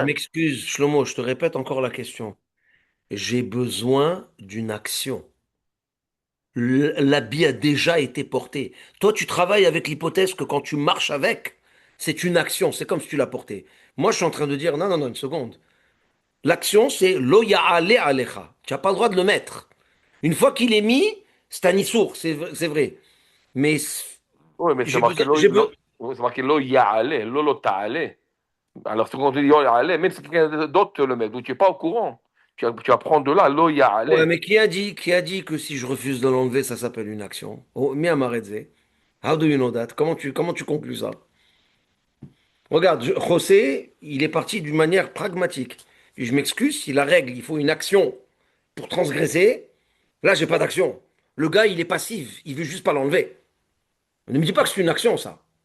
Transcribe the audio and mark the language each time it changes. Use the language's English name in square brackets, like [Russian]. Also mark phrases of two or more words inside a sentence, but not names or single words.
[French] m'excuse, Shlomo, je te répète encore la question. J'ai besoin d'une action. L'habit a déjà été porté. Toi, tu travailles avec l'hypothèse que quand tu marches avec, c'est une action. C'est comme si tu l'as porté. Moi, je suis en train de dire, non, non, non, une seconde. L'action, c'est [Hebrew] לא יעלה עליך. [French] Tu n'as pas le droit de le mettre. Une fois qu'il est mis, c'est un issour, c'est vrai. Mais Oui, mais c'est j'ai marqué besoin, j'ai besoin. oui, c'est marqué [Hebrew] לא יעלה לא תעלה. [French] Alors, c'est quand on dit [Hebrew] לא יעלה, [French] même si quelqu'un d'autre te le met, donc tu n'es pas au courant. Tu vas prendre de là, lo Ouais, ya'ale. mais qui a dit que si je refuse de l'enlever, ça s'appelle une action? [English] Oh, [Hebrew] מי אמר זה. [English] How do you know that? [French] Comment tu conclus ça? Regarde, José, il est parti d'une manière pragmatique. Je m'excuse, si la règle, il faut une action pour transgresser, là, j'ai pas d'action. Le gars, il est passif, il veut juste pas l'enlever. Ne me dis pas que c'est une action, ça.